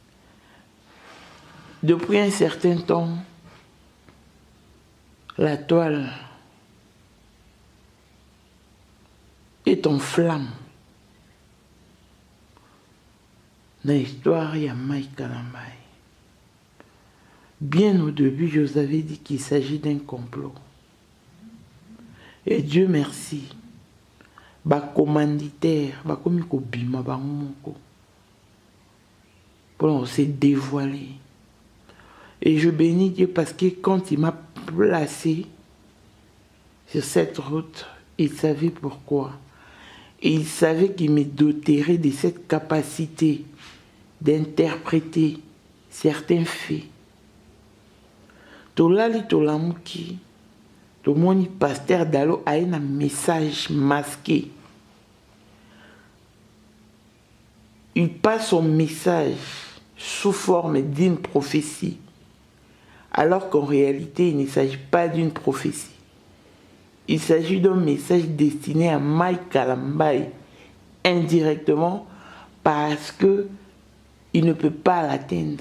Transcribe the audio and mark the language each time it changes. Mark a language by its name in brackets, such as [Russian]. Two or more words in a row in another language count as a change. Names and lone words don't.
[French] Depuis un certain temps, la toile est en flamme. Dans l'histoire, il y a Mike Kalambai. Bien au début, je vous avais dit qu'il s'agit d'un complot. Et Dieu merci. [Lingala] Ba commanditaire, ba komi ko bima ba moko. [French] Pour on s'est dévoilé. Et je bénis Dieu parce que quand il m'a placé sur cette route, il savait pourquoi. Et il savait qu'il me doterait de cette capacité d'interpréter certains faits. [Lingala] Tolali tolamuki, to moni pasteur Dalo [French] a un message masqué. Il passe son message sous forme d'une prophétie, alors qu'en réalité, il ne s'agit pas d'une prophétie. Il s'agit d'un message destiné à Mike Kalambai, indirectement, parce que il ne peut pas l'atteindre.